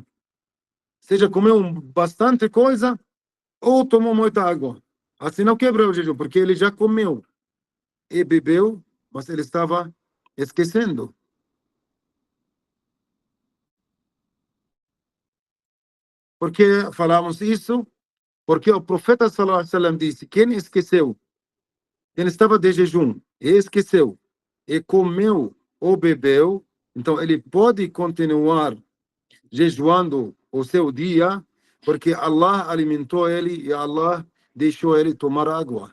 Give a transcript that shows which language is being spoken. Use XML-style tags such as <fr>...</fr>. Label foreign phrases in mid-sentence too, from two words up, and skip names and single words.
<pt>Seja comeu bastante coisa ou tomou muita água. Assim não quebra o jejum, porque ele já comeu e bebeu, mas ele estava esquecendo. Por que falamos isso? Porque o profeta</pt> <ar>صلى الله عليه وسلم</ar> <pt>disse: quem esqueceu, quem estava de jejum e esqueceu, e comeu ou bebeu, então ele pode continuar jejuando o seu dia, porque Allah alimentou ele e Allah deixou ele tomar água.</pt>